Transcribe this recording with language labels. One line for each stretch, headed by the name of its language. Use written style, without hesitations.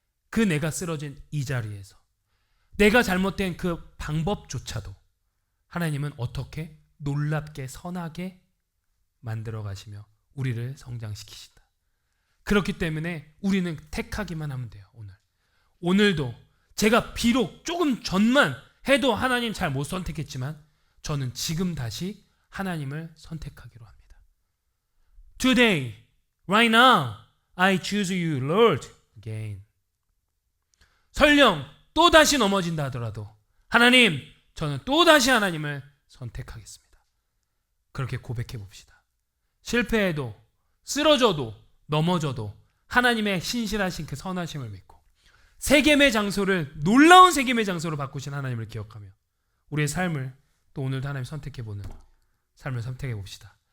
Korean: 그 내가 쓰러진 이 자리에서 내가 잘못된 그 방법조차도 하나님은 어떻게 놀랍게 선하게 만들어 가시며 우리를 성장시키신다. 그렇기 때문에 우리는 택하기만 하면 돼요. 오늘도 제가 비록 조금 전만 해도 하나님 잘 못 선택했지만 저는 지금 다시 하나님을 선택하기로 합니다.
English: Today, right now, I choose you, Lord, again.
Korean: 설령 또 다시 넘어진다 하더라도 하나님, 저는 또 다시 하나님을 선택하겠습니다. 그렇게 고백해 봅시다. 실패해도 쓰러져도 넘어져도 하나님의 신실하신 그 선하심을 믿고 세겜의 장소를 놀라운 세겜의 장소로 바꾸신 하나님을 기억하며 우리의 삶을 또 오늘도 하나님 선택해보는 삶을 선택해 봅시다.